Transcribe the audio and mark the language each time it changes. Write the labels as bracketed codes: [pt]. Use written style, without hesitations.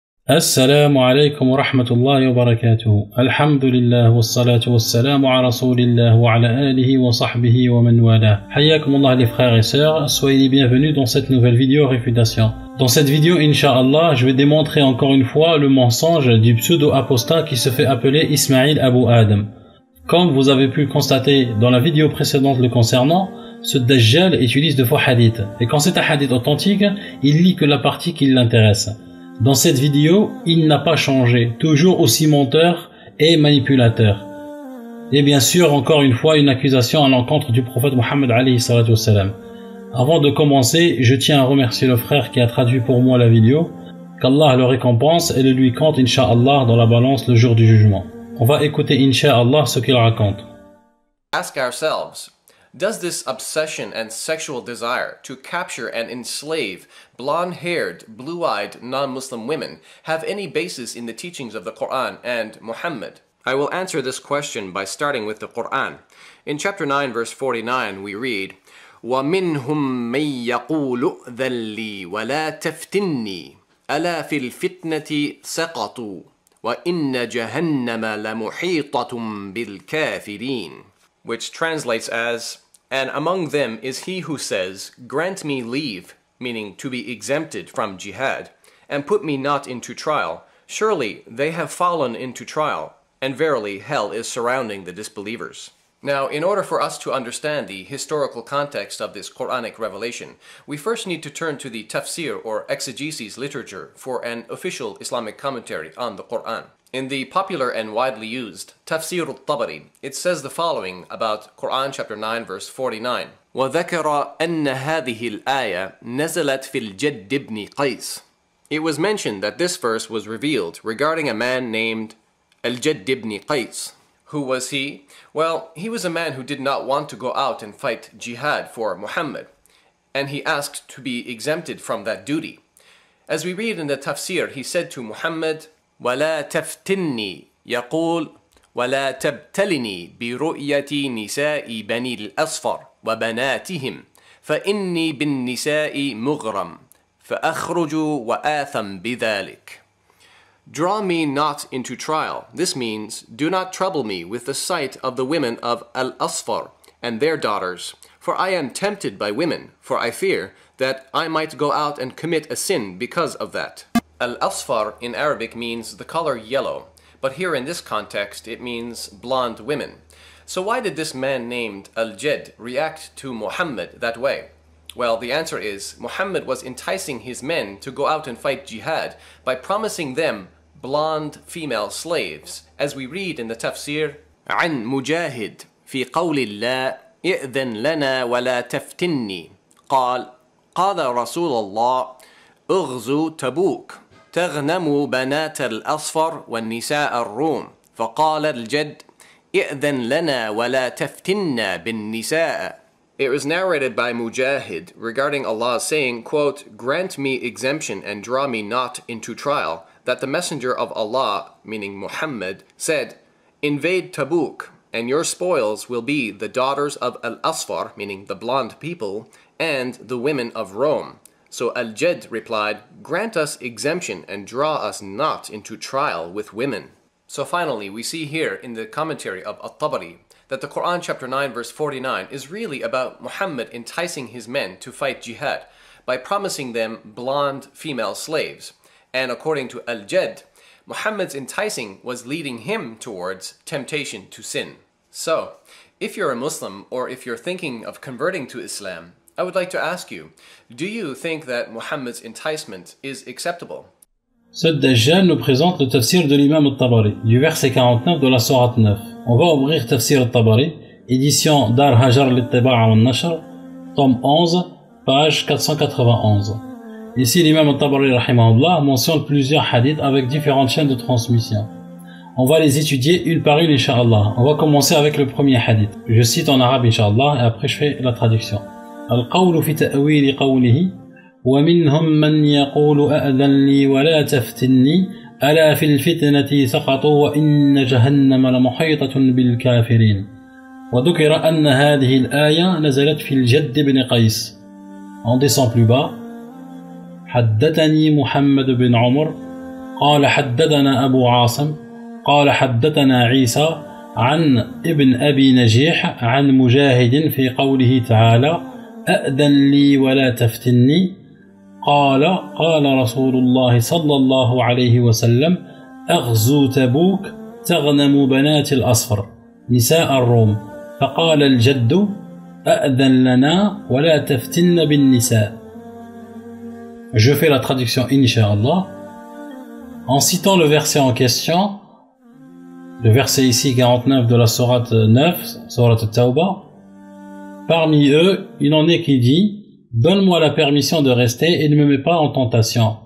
[ar] السلام عليكم ورحمة الله وبركاته. الحمد لله والصلاة والسلام على رسول الله وعلى آله وصحبه ومن والاه. حياكم الله [fr] les frères et sœurs, soyez les bienvenus dans cette nouvelle vidéo réfutation. Dans cette vidéo, Inch'Allah, je vais démontrer encore une fois le mensonge du pseudo-apostat qui se fait appeler Ismaïl Abu Adam. Comme vous avez pu le constater dans la vidéo précédente le concernant, ce Dajjal utilise de faux hadiths. Et quand c'est un hadith authentique, il lit que la partie qui l'intéresse. Dans cette vidéo, il n'a pas changé, toujours aussi menteur et manipulateur. Et bien sûr, encore une fois, une accusation à l'encontre du prophète Mohammed [ar] alayhi salatu wassalam. [fr] Avant de commencer, je tiens à remercier le frère qui a traduit pour moi la vidéo. Qu'Allah le récompense et le lui compte, Inch'Allah, dans la balance le jour du jugement. On va écouter, Inch'Allah, ce qu'il raconte. [en] Ask ourselves, does this obsession and sexual desire to capture and enslave blonde-haired, blue-eyed non-Muslim women have any basis in the teachings of the Quran and Muhammad? I will answer this question by starting with the Quran. In chapter 9, verse 49, we read, [ar] وَمِنْهُمْ مَنْ يَقُولُ ذَلِّي وَلَا تَفْتِنِّي أَلَا فِي الْفِتْنَةِ سَقَطُوا وَإِنَّ جَهَنَّمَ لَمُحِيطَةٌ بِالْكَافِرِينَ, [en] which translates as, and among them is he who says, grant me leave, meaning to be exempted from jihad, and put me not into trial. Surely they have fallen into trial, and verily hell is surrounding the disbelievers. Now, in order for us to understand the historical context of this Quranic revelation, we first need to turn to the tafsir or exegesis literature for an official Islamic commentary on the Quran. In the popular and widely used Tafsir al-Tabari, it says the following about Quran chapter 9 verse 49. [ar] وَذَكَرَ أَنَّ هَذِهِ الْآيَةِ نَزَلَتْ فِي الْجَدِّ بْنِ قَيْسٍ. [en] It was mentioned that this verse was revealed regarding a man named Al-Jadd ibn Qais. Who was he? Well, he was a man who did not want to go out and fight jihad for Muhammad, and he asked to be exempted from that duty. As we read in the tafsir, he said to Muhammad, [ar] وَلَا تَفْتِنِّي يقول وَلَا تَبْتَلِنِي بِرُؤْيَةِ نِسَاءِ بَنِي الْأَصْفَرِ وَبَنَاتِهِمْ فَإِنِّي بِالنِّسَاءِ مُغْرَمْ فَأَخْرُجُ وَآثَمْ بِذَلِكَ. [en] Draw me not into trial. This means, do not trouble me with the sight of the women of Al-Asfar and their daughters, for I am tempted by women, for I fear that I might go out and commit a sin because of that. Al-asfar in Arabic means the color yellow, but here in this context it means blonde women. So why did this man named Al-Jad react to Muhammad that way? Well, the answer is Muhammad was enticing his men to go out and fight jihad by promising them blonde female slaves, as we read in the tafsir, [ar] عن مجاهد في قول الله إئذن لنا ولا تفتني قال رسول الله اغزوا تبوك تغنموا بنات الأصفر والنساء الروم فقال الجد إئذن لنا ولا تفتنا بالنساء. [en] It was narrated by Mujahid regarding Allah saying, quote, "Grant me exemption and draw me not into trial," that the messenger of Allah, meaning Muhammad, said, "Invade Tabuk, and your spoils will be the daughters of Al-Asfar," meaning the blonde people, "and the women of Rome." So Al-Jad replied, "Grant us exemption and draw us not into trial with women." So finally, we see here in the commentary of At-Tabari that the Quran chapter 9 verse 49 is really about Muhammad enticing his men to fight jihad by promising them blonde female slaves. And according to Al-Jad, Muhammad's enticing was leading him towards temptation to sin. So, if you're a Muslim or if you're thinking of converting to Islam, I would like to ask you, do you think that Muhammad's enticement is acceptable? [fr] Ce Dajjal nous présente le tafsir de l'imam al-Tabari, du verset 49 de la sourate 9. On va ouvrir tafsir al-Tabari, édition Dar Hajar al-Tiba'a wal-Nashr, tome 11, page 491. Ici, l'imam al-Tabari, rahimahullah, mentionne plusieurs hadiths avec différentes chaînes de transmission. On va les étudier une par une, incha'Allah. On va commencer avec le premier hadith. Je cite en arabe, incha'Allah, et après je fais la traduction. [ar] Al-qawlu fi ta'wili qawlihi ومنهم من يقول أأذن لي ولا تفتني ألا في الفتنة سقطوا وإن جهنم لمحيطة بالكافرين. وذكر أن هذه الآية نزلت في الجد بن قيس. [fr] On descend plus bas. [ar] حدثني محمد بن عمر قال حدثنا أبو عاصم قال حدثنا عيسى عن ابن أبي نجيح عن مجاهد في قوله تعالى أأذن لي ولا تفتني قال رسول الله صلى الله عليه وسلم أغزو تبوك تغنم بنات الأصفر نساء الروم فقال الجد أأذن لنا ولا تفتن بالنساء. [fr] Je fais la traduction incha'Allah. En citant le verset en question, le verset ici 49 de la sourate 9, sourate Tawbah, parmi eux, il en est qui dit donne-moi la permission de rester et ne me mets pas en tentation.